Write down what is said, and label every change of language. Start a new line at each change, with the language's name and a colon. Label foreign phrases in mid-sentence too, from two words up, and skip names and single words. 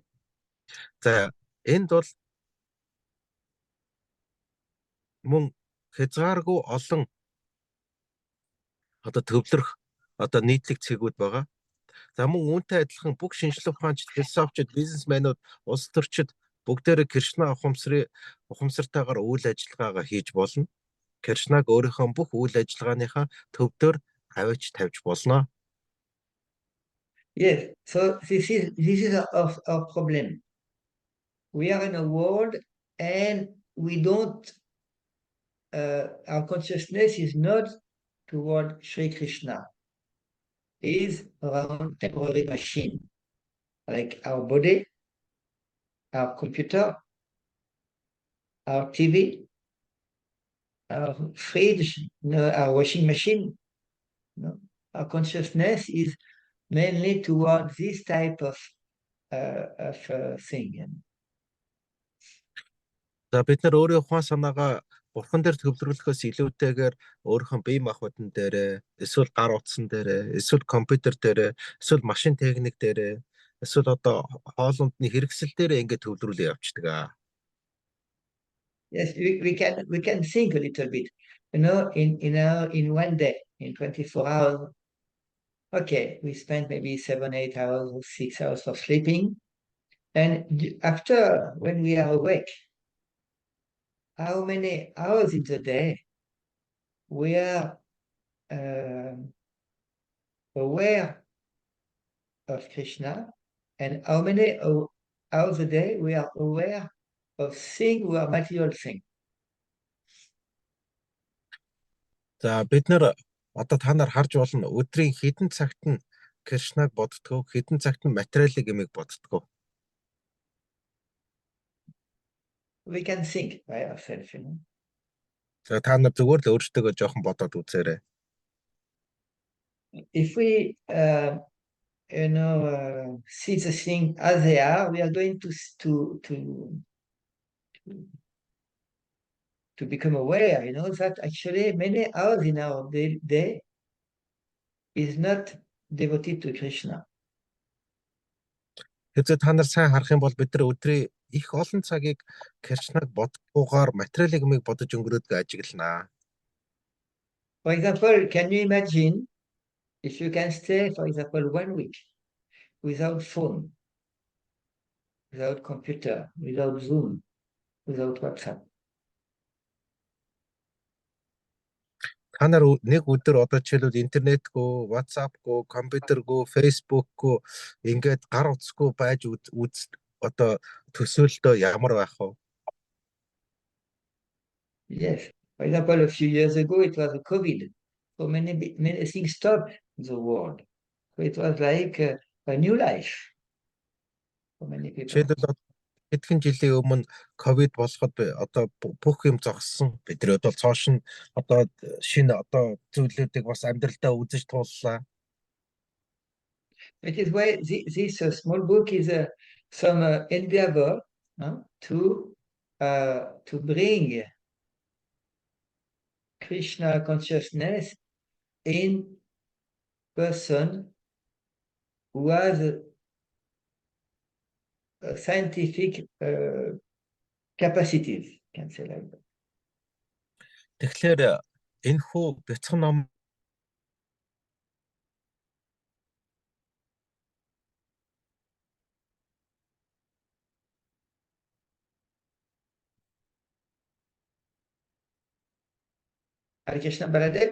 Mongolian: За энд бол мөн хязгааргүй олон одоо төвлөрөх одоо нийтлэг цэгүүд байгаа. За мөн үүнтэй адилхан бүх шинжлэх ухаанч, философичд, бизнесмэнүүд, улс төрчид бүгдээрээ Кришна ухамсартайгаар үйл ажиллагаагаа хийж болно. Кришнаг өөрийнхөө бүх үйл ажиллагааныхаа төвдөр тавьж болно.
English: Yes, so this is our problem. We are in a world and we don't our consciousness is not toward Sri Krishna. is around temporary machine, like our body, our computer, our TV, our fridge, our washing machine. Our consciousness is mainly towards this type of thing.
Mongolian: За бид нар өөрийн ухаан санаагаа бурхан дээр төвлөрүүлэхөөс илүүтэйгээр өөрийнхөө бие махбодон дээрээ, эсвэл гар утсан дээрээ, эсвэл компьютер дээрээ, эсвэл машин техник дээрээ, эсвэл одоо хоолундны хэрэгсэл дээрээ ингээд төвлөрүүлээ явчихдаг аа.
English: Yes, we can think a little bit. In one day, in 24 hours, okay, we spend maybe 7, 8 hours or 6 hours of sleeping. And after, when we are awake, how many hours in the day we are aware of Krishna, and how many hours a day we are aware of things who are material things.
Mongolian: За бид нар одоо та нар харж болно өдрийн хэдэн цагт нь Кришнаг боддгоо, хэдэн цагт нь материалын гэмиг боддгоо.
English: We can think by ourselves,
Mongolian: За та нар зүгээр л өөрсдөө жоохон бодоод үзээрэй.
English: If we see the thing as they are, we are going to become aware, that actually many hours in our day is not devoted to Krishna.
Mongolian: Хэзээ та нар сайн харах юм бол бид нар өдрийн их олон цагийг Кришнаг бодохгүйгээр материалын гэмиг бодож өнгөрөөдгөө ажигланаа.
English: For example, can you imagine if you can stay, for example, 1 week without phone, without computer, without Zoom, without WhatsApp?
Mongolian: Та нар нэг өдөр одоо жишээлбэл интернетгүй, WhatsApp-гүй, компьютергүй, Facebook-гүй ингээд гар утасгүй байж одоо төсөөлтөө ямар байх вэ?
English: Yes. For example, a few years ago, it was a COVID. So many things stopped in the world. So it was like a new life for many people.
Mongolian: Жишээлбэл хэдхэн жилийн өмнө ковид болоход одоо бүх юм зогссон. Бидний бол цоош нь одоо шинэ одоо зүйлүүдийг бас амьдралдаа үзэж тууллаа.
English: It is why this small book is some endeavor to bring Krishna consciousness in person who has scientific capacities, can say like that.
Mongolian: Тэгэхээр энэ хүү бяцхан ном
Sanskrit: Hare Krishna, Baladev?